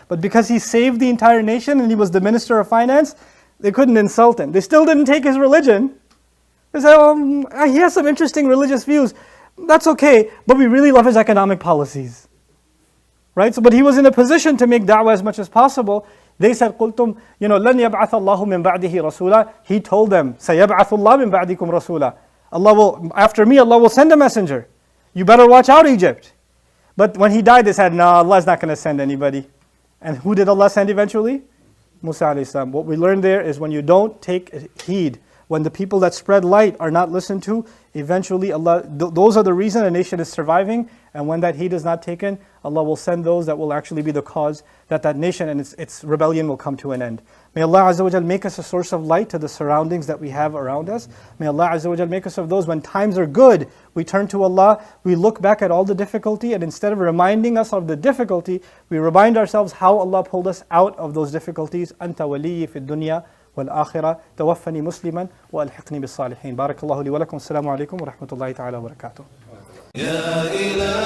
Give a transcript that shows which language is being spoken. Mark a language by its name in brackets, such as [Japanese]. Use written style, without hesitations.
[English] But because he saved the entire nation and he was the minister of finance, they couldn't insult him. They still didn't take his religion. They said, he has some interesting religious views. That's okay, but we really love his economic policies. Right? So, but he was in a position to make da'wah as much as possible. They said, [Arabic] قُلْتُمْ لَنْ يَبْعَثَ اللَّهُ مِنْ بَعْدِهِ رَسُولًا. [English] He told them, [Arabic] سَيَبْعَثُ اللَّهُ مِنْ بَعْدِكُمْ رَسُولًا. [English] Allah will, after me, Allah will send a messenger. You better watch out, Egypt. But when he died, they said, no, Allah is not going to send anybody. And who did Allah send eventually? Musa alayhi salam. What we learned there is when you don't take heed, when the people that spread light are not listened to, eventually Allah, those are the reason a nation is surviving. And when that heed is not taken, Allah will send those that will actually be the cause that that nation and its rebellion will come to an end. May Allah Azza wa Jal make us a source of light to the surroundings that we have around us. May Allah Azza wa Jal make us of those when times are good, we turn to Allah, we look back at all the difficulty, and instead of reminding us of the difficulty, we remind ourselves how Allah pulled us out of those difficulties. [Arabic] أنت ولي في الدنيا والآخرة توفني مسلما وألحقني بالصالحين. بارك الله لي ولكم. السلام عليكم ورحمة الله تعالى وبركاته.